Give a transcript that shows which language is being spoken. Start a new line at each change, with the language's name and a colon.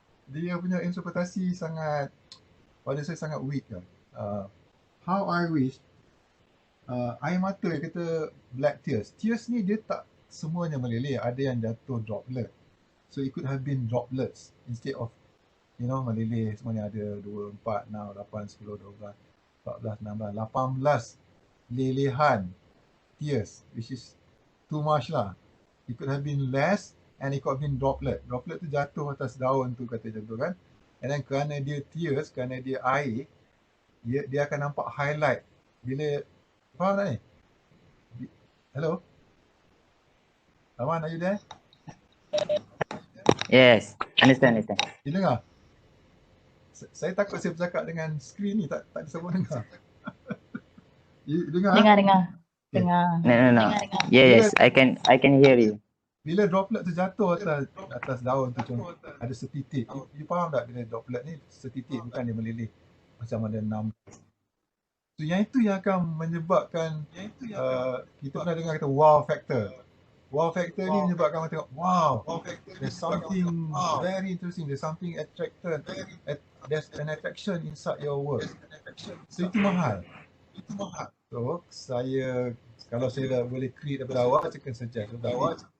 Malay: Dia punya interpretasi sangat, pada saya sangat weak kan.
English: How I wish
Malay: air mata, kata
English: black tears.
Malay: Tears ni dia tak semuanya meleleh, ada yang jatuh droplet.
English: So it could have been droplets instead of
Malay: meleleh semuanya. Ada 2, 4, 6, 8, 10, 12, 14, 16, 18 lelehan tears,
English: which is too much
Malay: lah.
English: It could have been less and it could have been droplet.
Malay: Droplet tu jatuh atas daun tu, kata macam tu kan.
English: And then
Malay: kerana dia tears, kerana dia air, dia akan nampak highlight. Bila, faham tak ni? Hello? Aman,
English: are you there? Yes, understand.
Malay: You dengar? Saya takut saya bercakap dengan skrin ni, tak disambung dengar. You dengar? Dengar.
English: Okay. No. Yes, I can hear you.
Malay: Bila droplet tu jatuh atas daun tu, contoh, ada setitik. You faham tak bila droplet ni setitik, bukan dia meleleh macam ada 6. So yang itu yang akan menyebabkan kita pernah dengar kata
English: wow factor. Wow factor
Malay: ni menyebabkan orang tengok,
English: wow, there's something very interesting, there's something attracted, there's an attraction inside your work.
Malay: So itu mahal. So kalau saya dah boleh create daripada awal, saya akan suggest daripada awal.